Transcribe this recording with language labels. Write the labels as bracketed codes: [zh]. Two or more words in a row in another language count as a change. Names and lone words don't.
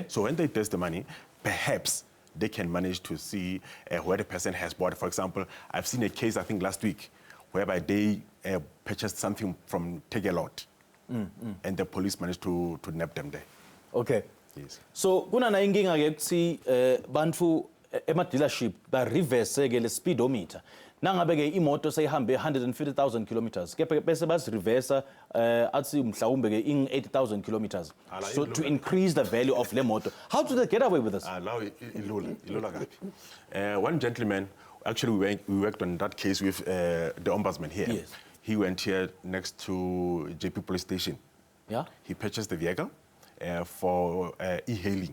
[en] So when they trace the money, perhaps they can manage to see where the person has bought. For example, I've seen a case, I think last week, whereby they purchased something from Tegelot, and the police managed to nab them there. Okay. Yes. [zu] So kuna na inkinga ke kuthi bantu ema dealership ba reverse ke le speedometer. Nangabe ke imoto seyihambe 150,000 kilometers. Kepha bese bas reverse athi mhlawumbe ke 80,000 kilometers. [en] So to increase the value of [zu] le moto. [en] How do they get away with this? One gentleman, actually we worked on that case with the Ombudsman here. Yes. He went here next to JP Police Station. Yeah. He purchased the vehicle for e-hailing.